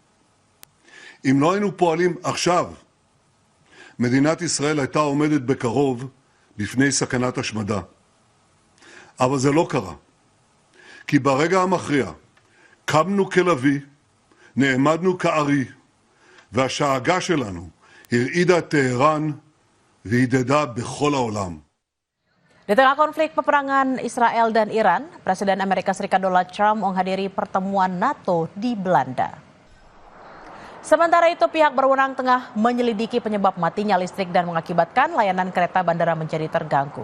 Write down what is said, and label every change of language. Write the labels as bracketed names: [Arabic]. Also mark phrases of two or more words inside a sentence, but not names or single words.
[Hebrew] אם לא היינו פועלים עכשיו, מדינת ישראל הייתה עומדת בקרוב בפני סכנת השמדה. אבל זה לא קרה. כי ברגע המכריע קמנו כלוי, נעמדנו כארי, והשאגה שלנו הרעידה את טהרן והידדה בכל העולם. [Indonesian] Di tengah konflik peperangan Israel dan Iran, Presiden Amerika Serikat Donald Trump menghadiri pertemuan NATO di Belanda. Sementara itu, pihak berwenang tengah menyelidiki penyebab matinya listrik dan mengakibatkan layanan kereta bandara menjadi terganggu.